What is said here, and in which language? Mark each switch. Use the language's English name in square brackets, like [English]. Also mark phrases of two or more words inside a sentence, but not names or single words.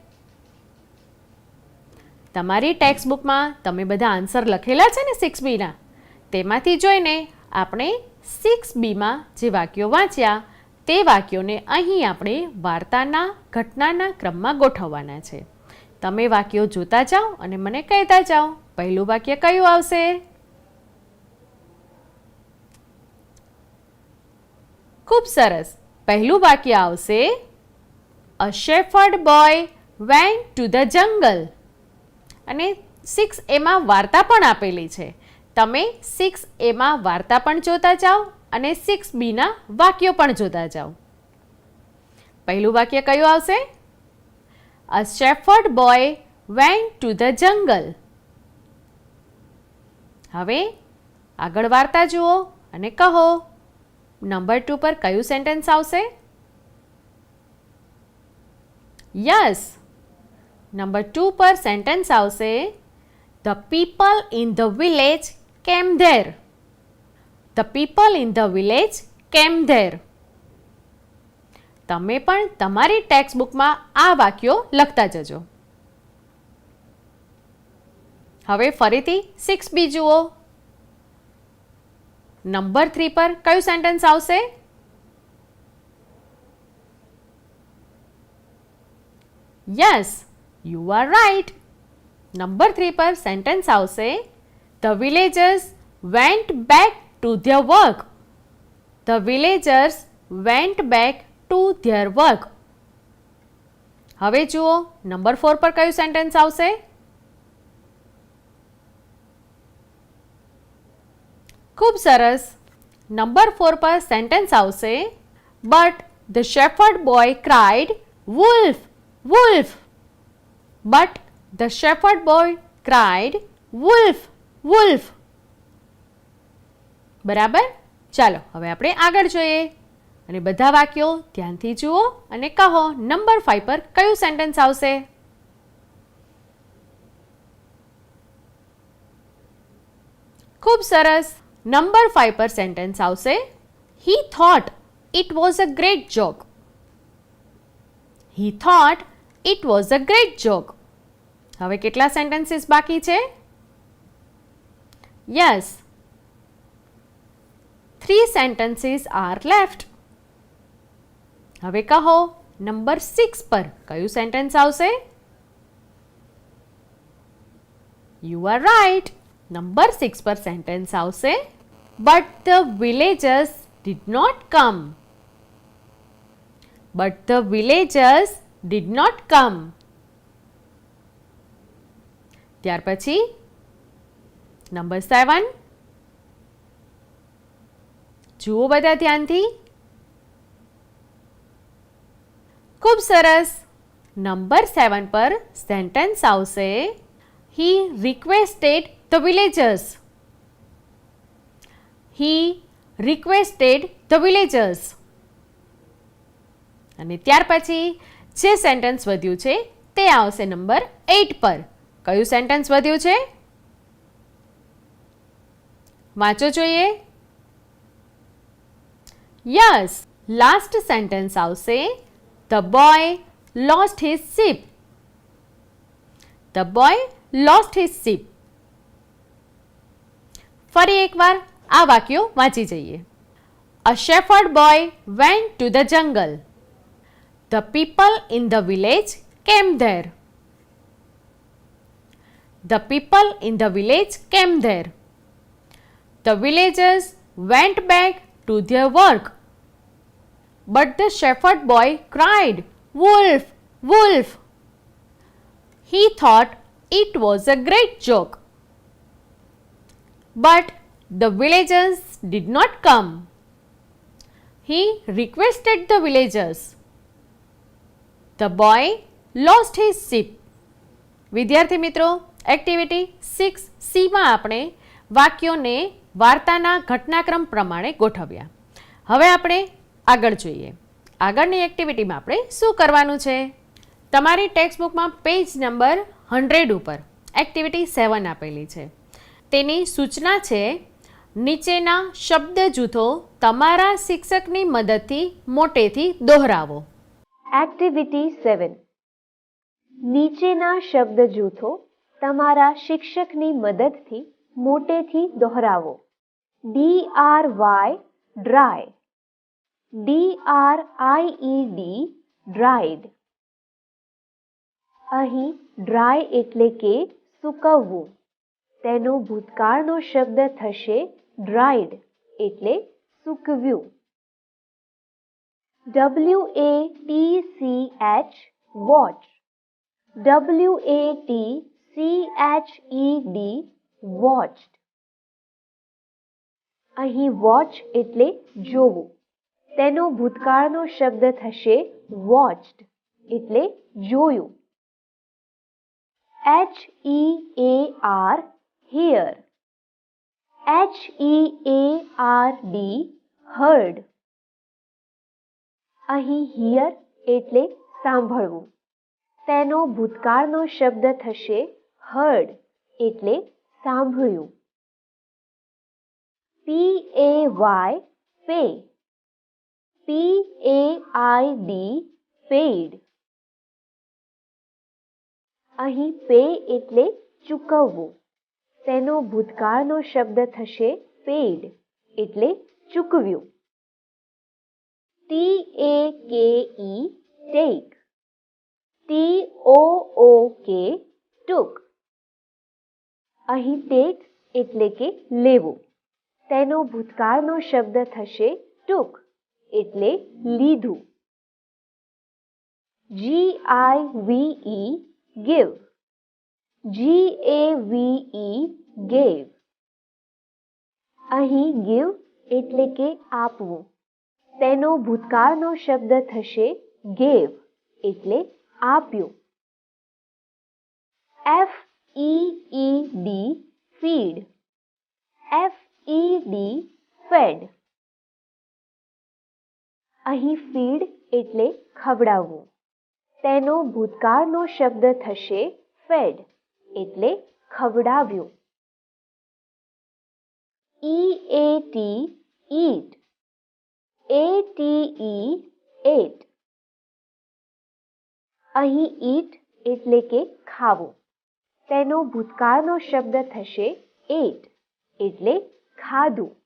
[Gujarati] તમારી ટેક્સ્ટ બુકમાં તમે બધા આન્સર લખેલા છે ને 6Bના, તેમાંથી જોઈને આપણે 6Bમાં જે વાક્યો વાંચ્યા તે વાક્યોને અહીં આપણે વાર્તાના ઘટનાના ક્રમમાં ગોઠવવાના છે. તમે વાક્યો જોતા જાઓ અને મને કહેતા જાઓ પહેલું વાક્ય કયું આવશે? ખૂબ સરસ. પહેલું વાક્ય આવશે [English] A shepherd boy went to the jungle. [Gujarati] અને 6Aમાં વાર્તા પણ આપેલી છે. તમે 6Aમાં વાર્તા પણ જોતા જાઓ અને 6Bના વાક્યો પણ જોતા જાઓ. પહેલું વાક્ય કયું આવશે? [English] A shepherd boy went to the jungle. [Gujarati] હવે આગળ વાર્તા જુઓ અને કહો નંબર 2 પર કયું સેન્ટેન્સ આવશે? યસ, નંબર 2 પર સેન્ટેન્સ આવશે [English] The people in the village came there. The people in the village came there. [Gujarati] તમે પણ તમારી ટેક્સ્ટ બુકમાં આ વાક્યો લખતા જજો. હવે ફરીથી 6B જુઓ. નંબર 3 પર કયું સેન્ટેન્સ આવશે? [English] Yes, you are right. [Gujarati] નંબર 3 પર સેન્ટેન્સ આવશે [English] The villagers went back to their work. The villagers went back to their work. [Gujarati] હવે જુઓ નંબર 4 પર કયું સેન્ટેન્સ આવશે? ખૂબ સરસ. નંબર 4 પર સેન્ટેન્સ આવશે [English] But the shepherd boy cried, "Wolf, wolf." But the shepherd boy cried, "Wolf, wolf." [Gujarati] બરાબર? ચાલો હવે આપણે આગળ જોઈએ અને બધા વાક્યો ધ્યાનથી જુઓ અને કહો નંબર 5 પર કયું સેન્ટેન્સ આવશે? ખૂબ સરસ. નંબર 5 પર સેન્ટેન્સ આવશે [English] He thought it was a great joke. He thought it was a great joke. [Gujarati] હવે કેટલા સેન્ટેન્સીસ બાકી છે? યસ, [English] 3 sentences are left. [Gujarati] હવે કહો નંબર 6 પર કયું સેન્ટેન્સ આવશે? [English] You are right. [Gujarati] નંબર 6 પર સેન્ટેન્સ આવશે [English] But the villagers did not come. but the villagers did not come. [Gujarati] ત્યાર પછી નંબર 7, જુઓ બધા ધ્યાનથી. ખૂબ સરસ. નંબર 7 પર સેન્ટેન્સ આવશે [English] he requested the villagers. he requested the villagers. [Gujarati] અને ત્યાર પછી જે સેન્ટેન્સ વધ્યું છે તે આવશે નંબર 8 પર. કયું સેન્ટેન્સ વધ્યું છે? વાંચો જોઈએ. [English] Yes, last sentence આવશે the boy lost his sheep. the boy lost his sheep. ફરી એકવાર આ વાક્યો વાંચી જઈએ. A shepherd boy went to the jungle. The people in the village came there. The people in the village came there. The villagers went back to their work. But the shepherd boy cried, "Wolf! Wolf!" He thought it was a great joke. But the villagers did not come. He requested the villagers. The boy lost his sheep. [Gujarati] વિદ્યાર્થી મિત્રો, એક્ટિવિટી 6C માં આપણે વાક્યોને વાર્તાના ઘટનાક્રમ પ્રમાણે ગોઠવ્યા. હવે આપણે આગળ જોઈએ. આગળની એક્ટિવિટીમાં આપણે શું કરવાનું છે? તમારી ટેક્સ્ટબુકમાં પેજ નંબર 100 ઉપર એક્ટિવિટી 7 આપેલી છે. તેની સૂચના છે નીચેના શબ્દ જૂથો તમારા શિક્ષકની મદદથી મોટેથી દોહરાવો. એક્ટિવિટી 7. નીચેના શબ્દ જૂથો તમારા શિક્ષકની મદદથી મોટેથી દોહરાવો. [English] DRY dry, DRIED dried. [Gujarati] અહીં dry એટલે કે સૂકવવું. તેનો ભૂતકાળનો શબ્દ થશે dried એટલે સૂકવ્યું. [English] WATCH watch, WATCHED watched. [Gujarati] અહીં watch એટલે જોવું. તેનો ભૂતકાળનો શબ્દ થશે watched એટલે જોયું. [English] HEAR hear, HEARD heard. [Gujarati] અહીં hear એટલે સાંભળવું. તેનો ભૂતકાળનો શબ્દ થશે heard એટલે સાંભળ્યું. [English] PAY pay, PAID paid. [Gujarati] અહીં pay એટલે ચૂકવવું. તેનો ભૂતકાળનો શબ્દ થશે paid એટલે ચૂકવ્યું. [English] TAKE take, TOOK took. [Gujarati] અહીં take એટલે કે લેવું. તેનો ભૂતકાળનો શબ્દ થશે took એટલે લીધું. [English] GIVE give, GAVE gave. [Gujarati] અહીં give એટલે કે આપવું. તેનો ભૂતકાળનો શબ્દ થશે gave એટલે આપ્યું. [English] FEED feed, FED fed. [Gujarati] અહીં feed એટલે ખવડાવવું. તેનો ભૂતકાળનો શબ્દ થશે fed એટલે ખવડાવ્યું. [English] EAT eat, ATE ate. [Gujarati] અહીં eat એટલે કે ખાવું. તેનો ભૂતકાળનો શબ્દ થશે ate એટલે ખાધું.